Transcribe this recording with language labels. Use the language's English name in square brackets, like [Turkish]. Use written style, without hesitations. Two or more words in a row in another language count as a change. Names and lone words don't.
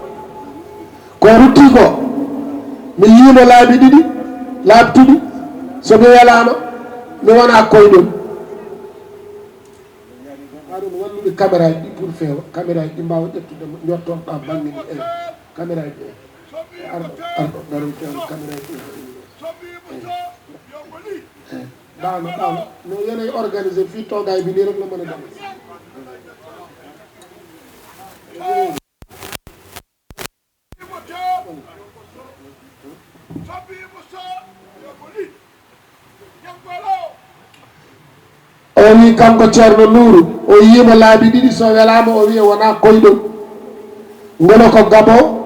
[Fula] ko rutti ko mi yiimo laabi ɗiɗi laabtuɗi somi welama mi wona koyɗol aɗum wallude caméra ji ɗi pour feewa caméra ji ɗi mbawa ƴettude jottoɗa bangue ni e caméra ji arɗo garo caméra ji ɗano no yenayi organisé fi [Wolof] togay bi ni rek la mën a dem [Fula] o wi kanko Ceerno Nouru o yiima laabi ɗiɗi so welama o wiya wona koyɗol ngono ko Gabon